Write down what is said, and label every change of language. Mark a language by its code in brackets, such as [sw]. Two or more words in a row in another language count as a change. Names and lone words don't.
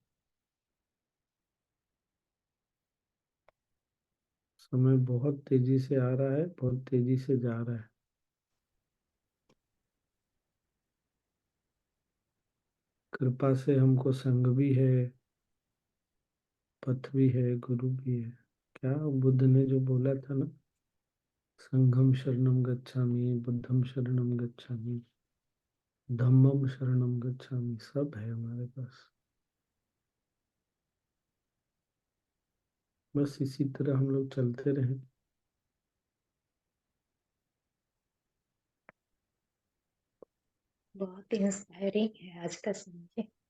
[hi] समय बहुत तेजी से आ रहा है, बहुत तेजी से जा रहा है। कृपा से हमको संग भी है, पथ भी है, गुरु भी है। क्या बुद्ध ने जो बोला था ना, [pi] संघम शरणम गच्छामि, बुद्धम शरणम गच्छामि, धम्मम शरणम गच्छामि, [hi] सब है हमारे पास। बस इसी तरह हम लोग चलते रहें। बहुत इंस्पायरिंग है आज का समय।